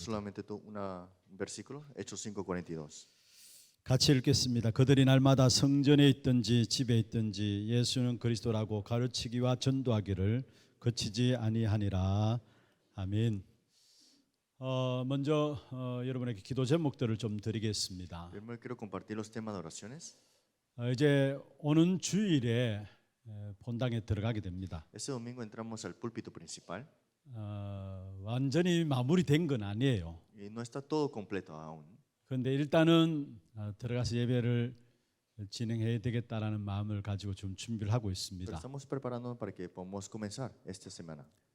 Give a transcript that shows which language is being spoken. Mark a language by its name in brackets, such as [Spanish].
[Spanish] solamente un versículo, Hechos 5:42. [Korean] 같이 읽겠습니다. 그들이 날마다 성전에 있든지 집에 있든지 예수는 그리스도라고 가르치기와 전도하기를 그치지 아니하니라. 아멘. 먼저 여러분에게 기도 제목들을 좀 드리겠습니다. [Spanish] Primero quiero compartir los temas de oraciones. [Korean] 이제 오는 주일에 본당에 들어가게 됩니다. [Spanish] Este domingo entramos al púlpito principal [Korean] 완전히 마무리된 건 아니에요. [Spanish] y no está todo completo aún. [Korean] 그런데 일단은 들어가서 예배를 진행해야 되겠다라는 마음을 가지고 좀 준비를 하고 [Spanish] Pero [Korean] 있습니다. [Spanish] estamos preparándonos para que podamos comenzar esta semana.